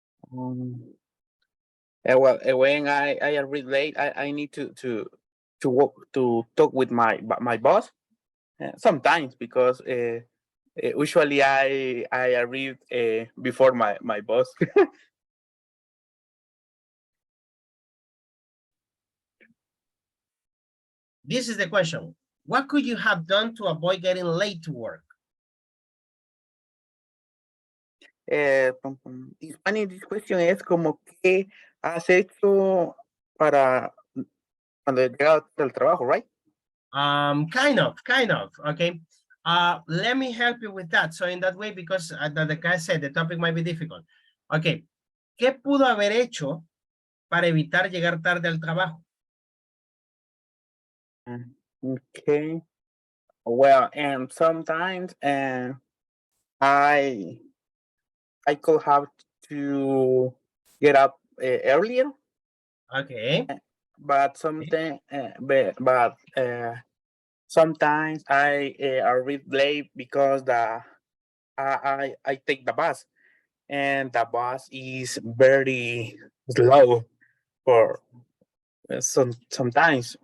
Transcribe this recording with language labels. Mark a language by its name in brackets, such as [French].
[English] Well, when I arrive late, I need to walk to talk with my boss sometimes because usually I arrive before my boss. This is the question. What could you have done to avoid getting late to work? Spanish, this question [Spanish] es como ¿qué has hecho para cuando llegas al trabajo, right? [English] Kind of, okay. Let me help you with that. So in that way, because the guy said the topic might be difficult. [Spanish] Okay, ¿qué pudo haber hecho para evitar llegar tarde al trabajo? [English] Okay. Well, and sometimes I could have to get up earlier, Okay. but something, but sometimes I arrive late because I take the bus, and the bus is very slow for sometimes.